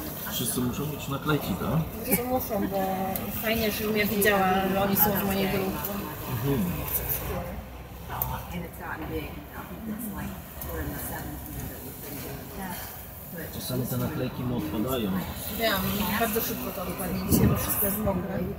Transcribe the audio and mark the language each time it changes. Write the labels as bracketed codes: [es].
[pl] Wszyscy muszą mieć naklejki, tak? Co muszą, bo fajnie, żebym ja widziała, że oni są w mojej grupie. [en] and it's gotten big. I think it's like we're in the 17th that we've been doing that. But [pl] Czasami te naklejki mu odpadają. Wiem, bardzo szybko to wypadnie dzisiaj, bo wszystko jest mokre.